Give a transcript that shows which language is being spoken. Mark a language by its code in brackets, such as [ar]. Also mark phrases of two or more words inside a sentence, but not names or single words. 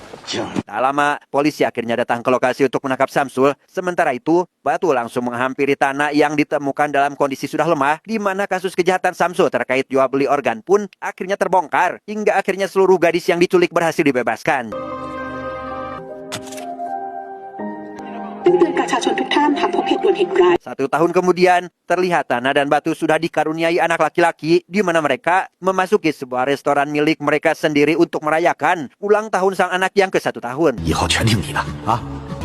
[id] Tak lama, polisi akhirnya datang ke lokasi untuk menangkap Samsul. Sementara itu, Batu langsung menghampiri tanah yang ditemukan dalam kondisi sudah lemah, di mana kasus kejahatan Samsul terkait jual beli organ pun akhirnya terbongkar, hingga akhirnya seluruh gadis yang diculik berhasil dibebaskan. [th] ซึ่งเตือนประชาชนทุกท่านหากพบเหตุด่วนเหตุร้าย [id] 1 tahun kemudian, terlihat Tanah dan Batu sudah dikaruniai anak laki-laki, di mana mereka memasuki sebuah restoran milik mereka sendiri untuk merayakan ulang tahun sang anak yang ke-1 tahun. [zh] 以后全听你的啊！